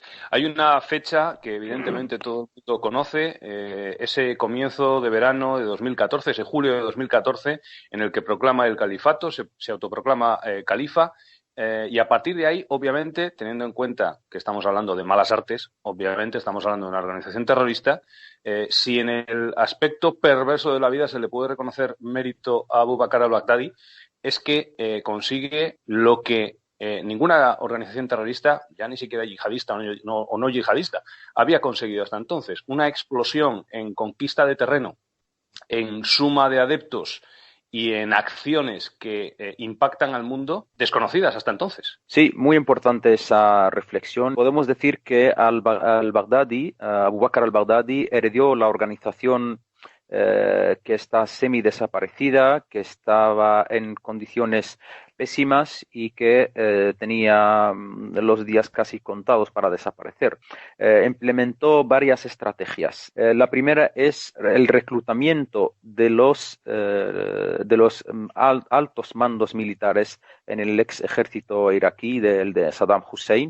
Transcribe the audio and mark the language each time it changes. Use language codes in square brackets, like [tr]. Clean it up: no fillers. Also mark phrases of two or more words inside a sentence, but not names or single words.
[es] Hay una fecha que evidentemente todo el mundo conoce, ese comienzo de verano de 2014, ese julio de 2014, en el que proclama el califato, se autoproclama califa, y a partir de ahí, obviamente, teniendo en cuenta que estamos hablando de malas artes, obviamente estamos hablando de una organización terrorista, si en el aspecto perverso de la vida se le puede reconocer mérito a Abu Bakr al-Baghdadi, es que consigue lo que ninguna organización terrorista, ya ni siquiera yihadista o no yihadista, había conseguido hasta entonces. Una explosión en conquista de terreno, en suma de adeptos y en acciones que impactan al mundo desconocidas hasta entonces. Sí, muy importante esa reflexión. Podemos decir que al-Baghdadi, Abu Bakr al-Baghdadi, heredó la organización que está semi-desaparecida, que estaba en condiciones pésimas y que tenía los días casi contados para desaparecer. Implementó varias estrategias. La primera es el reclutamiento de los altos mandos militares en el ex ejército iraquí de Saddam Hussein.